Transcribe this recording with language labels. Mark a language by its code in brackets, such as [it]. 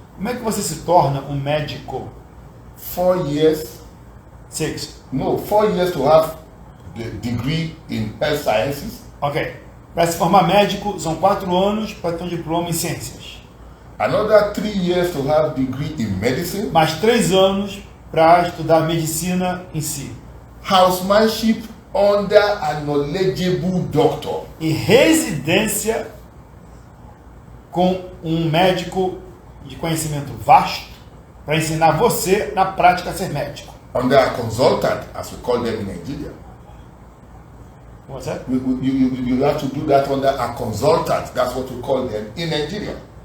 [pt] Como é que você se torna um médico? [en] 4 years? 6. No, 4 years to have the degree in health sciences. Ok. [pt] Para se formar médico, são 4 anos para ter um diploma em ciências. [en] Another 3 years to have degree in medicine. [pt] Mais 3 anos para estudar medicina em si. [en] Housemanship under a knowledgeable doctor. [pt] E residência com um médico de conhecimento vasto para ensinar você na prática a ser médico. [en] Under a consultant, as we call them in Nigeria. What's that? You have to do that under a consultant. That's what we call them in Nigeria.